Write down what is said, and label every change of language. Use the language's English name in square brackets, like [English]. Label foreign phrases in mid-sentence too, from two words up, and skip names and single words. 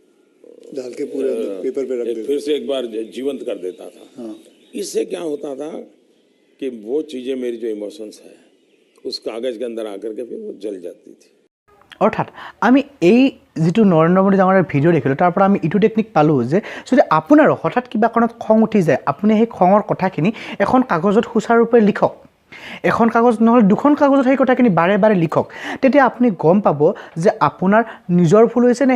[Hindi] डाल के पूरे पेपर पे रख देता फिर से एक बार जीवंत कर देता था हाँ। इससे क्या होता था कि वो चीज़ें मेरी जो इमोशंस है उस कागज़ के अंदर आकर के फिर वो जल जाती थी [Assamese] অৰ্থাৎ আমি এই যেটো নৰেন্দ্ৰ মোদী ডাঙৰীয়াৰ ভিডিও দেখিলো তাৰ পৰা আমি ইটো টেকনিক পালো যে যদি আপোনাৰ হঠাৎ কিবা কাৰণত খং উঠি যায় আপুনি সেই খঙৰ কথাখিনি এখন কাগজত সুচাৰুৰূপে লিখক এখন কাগজ নহলে দুখন কাগজত সেই কথাখিনি বাৰে বাৰে লিখক তেতিয়া আপুনি গম পাব যে আপোনাৰ নিজৰ ভুল হৈছে নে